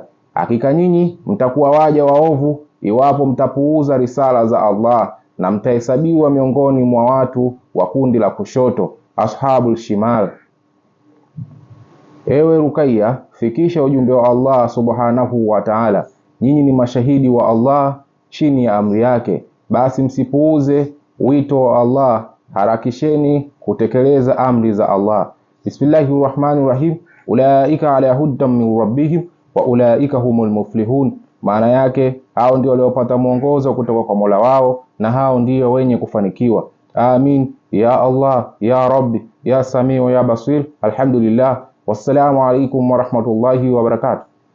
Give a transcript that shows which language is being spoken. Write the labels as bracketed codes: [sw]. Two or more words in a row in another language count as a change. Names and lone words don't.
[sw] Hakika nyinyi mtakuwa waja waovu iwapo mtapuuza risala za Allah, na mtahesabiwa miongoni mwa watu wa kundi la kushoto, [ar] أصحاب الشمال. [sw] Ewe Ruqayya, fikisha ujumbe wa [ar] الله سبحانه وتعالى. [sw] Nyinyi ni mashahidi wa Allah chini ya amri yake, basi msipuuze wito wa Allah, harakisheni kutekeleza amri za Allah. [ar] بسم الله الرحمن الرحيم أولئك على هدى من ربهم وأولئك هم المفلحون. [sw] Maana yake hao ndio waliopata mwongozo kutoka kwa Mola wao na hao ndio wenye kufanikiwa. [ar] آمين يا الله يا رب يا سميع يا بصير. Alhamdulillah. والسلام عليكم ورحمة الله وبركاته.